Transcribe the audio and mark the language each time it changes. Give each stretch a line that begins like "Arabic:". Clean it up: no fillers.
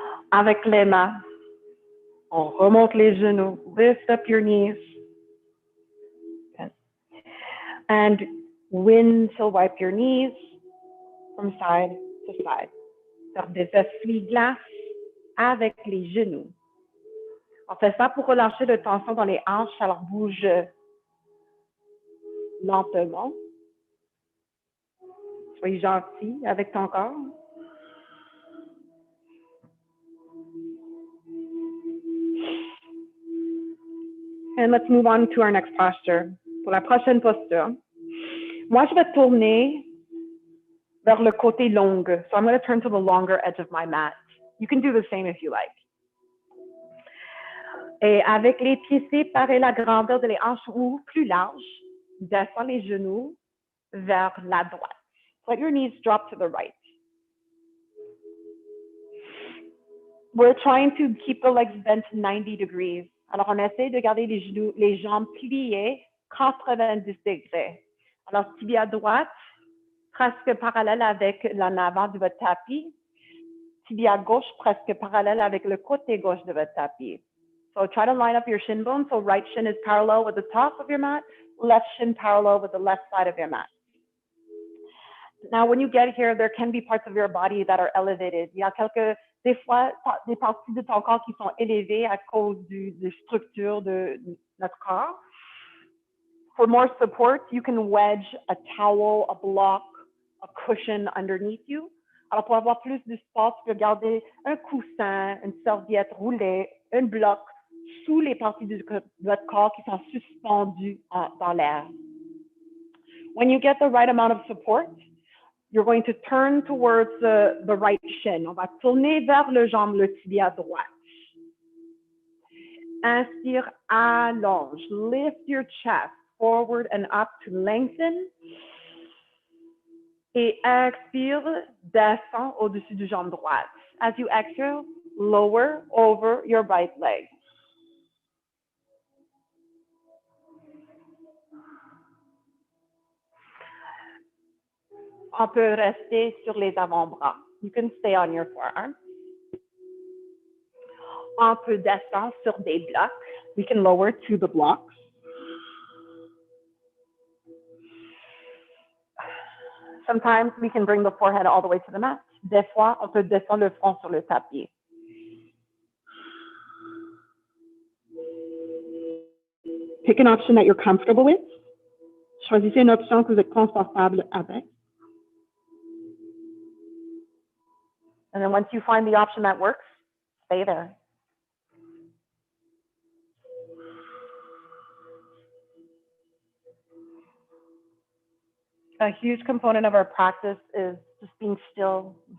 French: Avec les mains, on remonte les genoux.
English: Lift up your knees. And wind to wipe your knees from side to side.
French: Faire des essuie-glaces avec les genoux. On fait ça pour relâcher la tension dans les hanches, alors bouge lentement. Soyez gentil avec ton corps.
English: And let's move on to our next posture.
French: Pour la prochaine posture, moi, je vais tourner vers le côté long.
English: So I'm going to turn to the longer edge of my mat. You can do the same if you like.
French: Et avec les pieds séparés, la grandeur de les hanches ou plus large, descends les genoux vers la droite.
English: Let your knees drop to the right. We're trying to keep the legs bent 90 degrees.
French: Alors, on essaie de garder les genoux, les jambes pliées 90 degrés. Alors, tibia droite, presque parallèle avec l'en avant de votre tapis. Tibia gauche, presque parallèle avec le côté gauche de votre tapis.
English: So try to line up your shin bones. So right shin is parallel with the top of your mat, left shin parallel with the left side of your mat. Now, when you get here, there can be parts of your body that are elevated.
French: Il y a des fois, des parties de ton corps qui sont élevées à cause des structures de notre corps.
English: For more support, you can wedge a towel, a block, a cushion underneath you.
French: Alors, pour avoir plus d'espace, tu peux garder un coussin, une serviette roulée, un bloc sous les parties de votre corps qui sont suspendues dans l'air.
English: When you get the right amount of support, you're going to turn towards the right shin.
French: On va tourner vers le jambe, le tibia droite. Inspire, allonge.
English: Lift your chest forward and up to lengthen.
French: Et expire, descend au-dessus du jambe droite.
English: As you exhale, lower over your right leg.
French: On peut rester sur les avant-bras.
English: You can stay on your forearms.
French: On peut descendre sur des blocs.
English: We can lower to the blocks. Sometimes we can bring the forehead all the way to the mat.
French: Des fois, on peut descendre le front sur le tapis.
English: Pick an option that you're comfortable with.
French: Choisissez une option que vous êtes confortable avec.
English: And then once you find the option that works, stay there. A huge component of our practice is just being still.